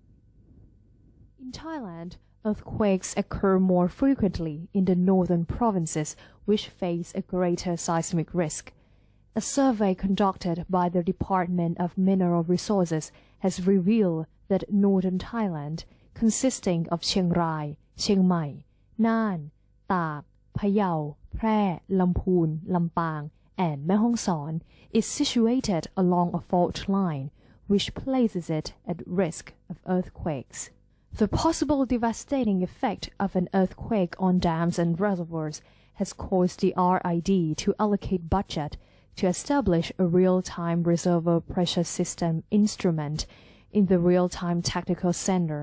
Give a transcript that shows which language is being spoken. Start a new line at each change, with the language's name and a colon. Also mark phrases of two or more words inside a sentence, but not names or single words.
English: In Thailand, earthquakes occur more frequently in the northern provinces, which face a greater seismic risk. A survey conducted by the Department of Mineral Resources has revealed that northern Thailand, consisting of Chiang Rai, Chiang Mai, Nan, Tak, Phayao, Phrae, Lamphun, Lampang, and Mae Hong Son, is situated along a fault line, which places it at risk of earthquakes. The possible devastating effect of an earthquake on dams and reservoirs has caused the RID to allocate budget to establish a real-time reservoir pressure system instrument in the Real-Time Technical Center.